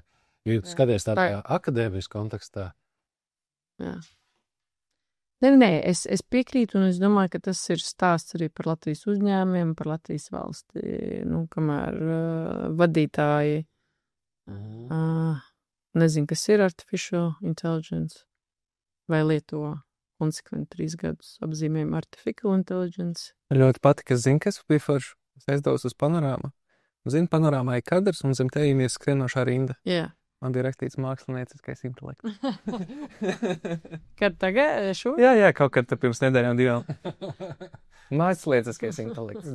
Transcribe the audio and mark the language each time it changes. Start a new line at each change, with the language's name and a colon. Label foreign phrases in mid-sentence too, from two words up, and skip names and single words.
Latvian: Jo skaties tādā akadēmiskā kontekstā. Jā. Nē, es piekrītu, un es domāju, ka tas ir stāsts arī par Latvijas uzņēmumiem, par Latvijas valsti. Nu, kamēr vadītāji nezinu, kas ir
English: artificial intelligence,
Latvian: vai lieto konsekventi 3 gadus apzīmējumu
English: artificial intelligence.
Latvian: Ļoti patika, zinu, kas bija forši. Es aizdevos uz panorāmu. Zinu, panorāmā ir kadrs, un zem tējiem ir skrienošā rinda. Jā. Man bija rakstīts mākslinieckais intelekts. Kad tagad šo? Jā, kaut kad pirms nedēļām 2. Mākslinieckais intelekts.